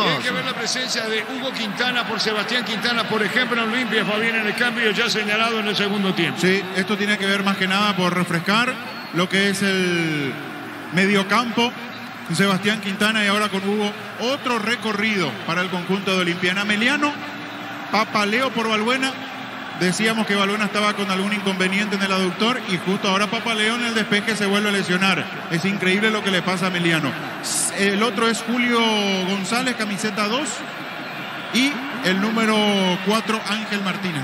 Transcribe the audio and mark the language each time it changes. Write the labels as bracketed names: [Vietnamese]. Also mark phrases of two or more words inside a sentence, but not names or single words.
[Spanish] Hay que ver la presencia de Hugo Quintana por Sebastián Quintana, por ejemplo, en Olimpia. Fabián en el cambio ya señalado en el segundo tiempo. Sí, esto tiene que ver más que nada por refrescar lo que es el mediocampo. Sebastián Quintana y ahora con Hugo, otro recorrido para el conjunto de Olimpiana. Meliano, papaleo por Balbuena. Decíamos que Balbuena estaba con algún inconveniente en el aductor y justo ahora papaleo en el despeje se vuelve a lesionar. Es increíble lo que le pasa a Meliano. El otro es Julio González, camiseta 2. Y el número 4, Ángel Martínez.